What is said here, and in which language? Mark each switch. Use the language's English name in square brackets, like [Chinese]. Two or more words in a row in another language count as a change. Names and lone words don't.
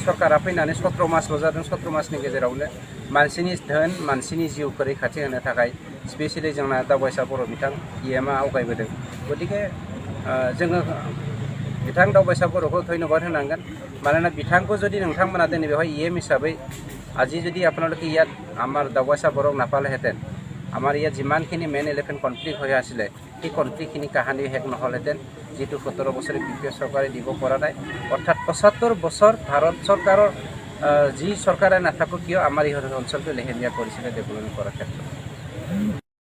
[Bodo] सरकारा फैनानै 17 मासल' जादों 17 मासनि गेजेरावनो मानसिनि धोन मानसिनि जिउखौ रैखाथि होनो थाखाय स्पेसियेलि जोंना दावबायसा बर' बिथां इएमआ आवगायबोदों गतिके जोङो बिथां दावबायसा बर'खौ धन्यबाद होनांगोन मानोना बिथांखौ जुदि नोंथांमोना दिनै बेवहाय इएम हिसाबै [Assamese] আজি যদি আপোনালোকে ইয়াত আমাৰ দাৱইচা বৰক নাপালেহেঁতেন আমাৰ ইয়াত যিমানখিনি [English] main elephant conflict [Assamese] হৈ আছিলে সেই কনফ্লিক্টখিনি কাহানি শেষ নহ'লহেঁতেন যিটো 17 বছৰে বিপিএফ চৰকাৰে দিব পৰা নাই অৰ্থাৎ 75 বছৰ ভাৰত চৰকাৰৰ যি চৰকাৰে নাথাকক কিয় আমাৰ এই অঞ্চলটো লেহেমীয়া কৰিছিলে ডেভেলপমেণ্ট কৰাৰ ক্ষেত্ৰত